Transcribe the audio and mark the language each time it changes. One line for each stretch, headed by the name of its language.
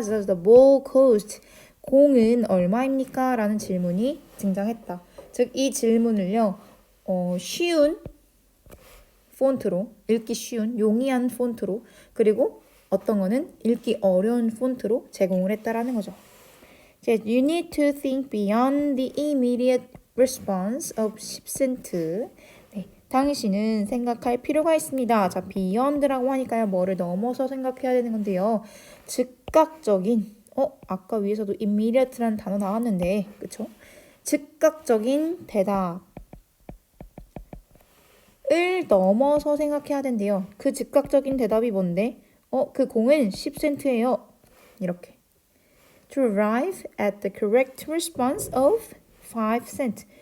English: Does the ball cost?
Korean: 공은 얼마입니까? 라는 질문이 등장했다. 즉, 이 질문을요, 쉬운 폰트로, 읽기 쉬운, 용이한 폰트로, 그리고 어떤 거는 읽기 어려운 폰트로 제공을 했다라는 거죠.
English: You need to think beyond the immediate response of 10센트.
Korean: 네, 당신은 생각할 필요가 있습니다. 자, beyond라고 하니까요, 뭐를 넘어서 생각해야 되는 건데요. 즉각적인, 아까 위에서도 immediate라는 단어 나왔는데, 그쵸? 즉각적인 대답을 넘어서 생각해야 된대요. 그 즉각적인 대답이 뭔데? 그 공은 10센트예요. 이렇게.
English: To arrive at the correct response of 5 cent.